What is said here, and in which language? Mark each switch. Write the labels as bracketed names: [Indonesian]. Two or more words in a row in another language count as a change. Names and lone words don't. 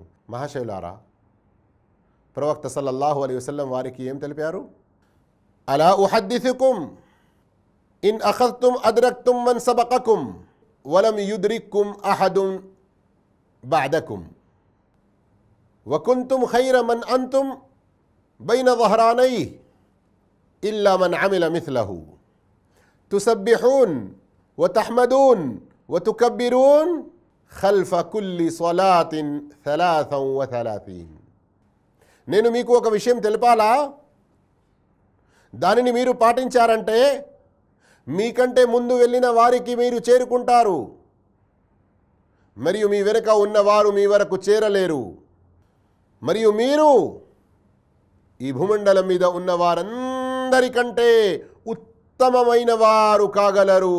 [Telugu] మహాశైలారా, ప్రవక్త [Arabic] صلى الله عليه وسلم [Telugu] వారికి ఏం తెలిపారు? [Arabic] ألا أحدثكم إن أخذتم أدركتم من سبقكم ولم يدرككم أحد بعدكم وكنتم خير من أنتم بين ظهرانيه إلا من عمل مثله تسبحون وتحمدون وتكبرون خلف كل صلاة 33. [Telugu] నేను మీకు ఒక విషయం తెలపాలా, దానిని మీరు పాటించారంటే మీకంటే ముందు వెళ్ళిన వారికి మీరు చేరుకుంటారు, మరియు మీ వెనుక ఉన్నవారు మీ వరకు చేరలేరు, మరియు మీరు ఈ భూమండలం మీద ఉన్న వారందరికంటే ఉత్తమమైన వారు కాగలరు.